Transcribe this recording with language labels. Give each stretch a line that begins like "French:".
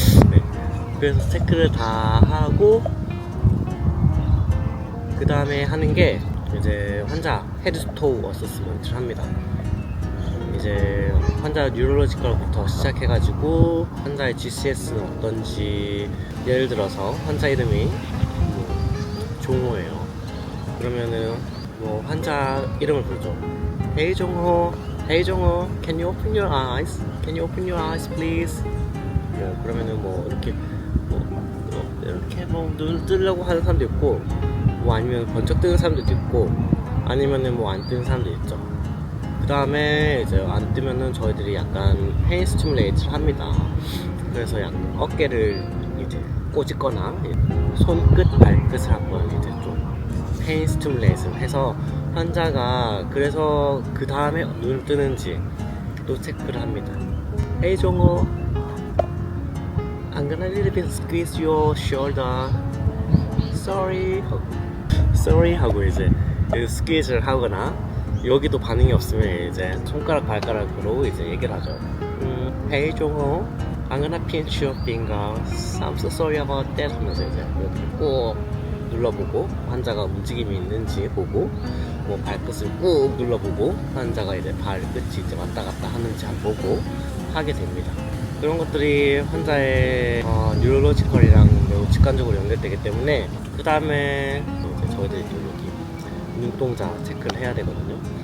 Korean: 네. 그래서 체크를 다 하고 그 다음에 하는 게 이제 환자 헤드스토우 어세스먼트를 합니다. 이제 환자 뉴럴로지컬부터 시작해가지고 환자의 GCS는 어떤지, 예를 들어서 환자 이름이 종호예요. 그러면은 뭐 환자 이름을 부르죠.
English: Hey 종호, Hey 종호, Can you open your eyes? Can you open your eyes, please?
Korean: 뭐 그러면은 뭐 이렇게 이렇게 뭐 눈을 뜨려고 하는 사람도 있고, 뭐 아니면 번쩍 뜨는 사람도 있고, 아니면은 뭐 안 뜨는 사람도 있죠. 그 다음에 이제 안 뜨면은 저희들이 약간 페인 스티뮬레이트를 합니다. 그래서 약간 어깨를 이제 꼬집거나 손끝, 발끝을 한번 이제 좀 페인 스티뮬레이트를 해서 환자가 그래서 그 다음에 눈을 뜨는지 또 체크를 합니다.
English: Hey 종호, I'm gonna little bit squeeze your shoulder. Sorry
Korean: 하고 이제 스퀴즈를 하거나 여기도 반응이 없으면 이제 손가락 발가락으로 이제 얘기를 하죠.
English: Hey 종호, I'm gonna pinch your fingers. I'm so sorry about that
Korean: 하면서 이제 이렇게 꾹 눌러보고 환자가 움직임이 있는지 보고 뭐 발끝을 꾹 눌러보고 환자가 이제 발끝이 이제 왔다 갔다 하는지 안 보고 하게 됩니다. 그런 것들이 환자의 뉴럴로지컬이랑 매우 직관적으로 연결되기 때문에 그 다음에 이제 저희들이 또 여기 눈동자 체크를 해야 되거든요.